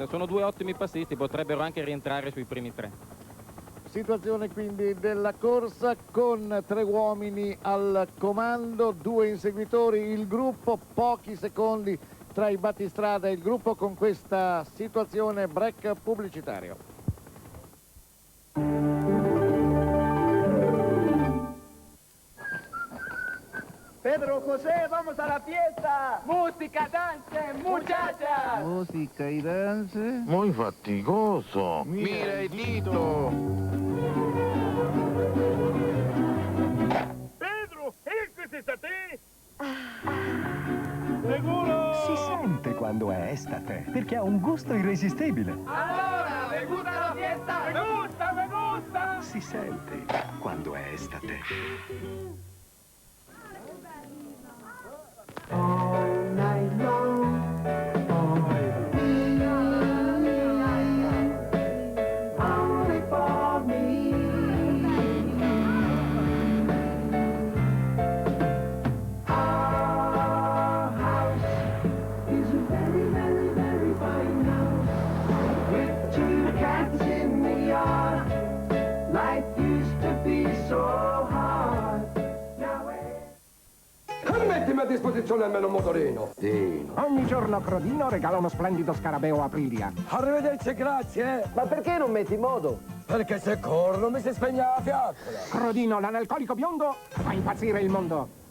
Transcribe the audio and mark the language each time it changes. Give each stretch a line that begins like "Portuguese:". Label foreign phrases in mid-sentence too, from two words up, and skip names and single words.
Italian: Sono due ottimi passisti, potrebbero anche rientrare sui primi tre. Situazione quindi della corsa con tre uomini al comando, due inseguitori, il gruppo, pochi secondi tra i battistrada e il gruppo. Con questa situazione break pubblicitario.
Spanish: Pedro José, vamos a la fiesta. Música, dance, muchachas. Música y dance. Muy fatigoso. Mira el dito. Pedro, ¿es estate? Seguro?
Italian: Si sente quando è estate, perché ha un gusto irresistibile. Allora,
Spanish: ¿me gusta la fiesta? Me gusta, me gusta.
Italian: Si sente quando è estate.
English: All night long, only for me. Our house is a very, very, very fine house with two cats in the yard. Life used to be so hard. Now
Italian: Mettimi a disposizione almeno un motorino. Ogni giorno Crodino regala uno splendido scarabeo Aprilia. Arrivederci, grazie. Ma perché non metti in moto? Perché se corro mi si spegne la fiaccola. Crodino, l'analcolico biondo, fa impazzire il mondo.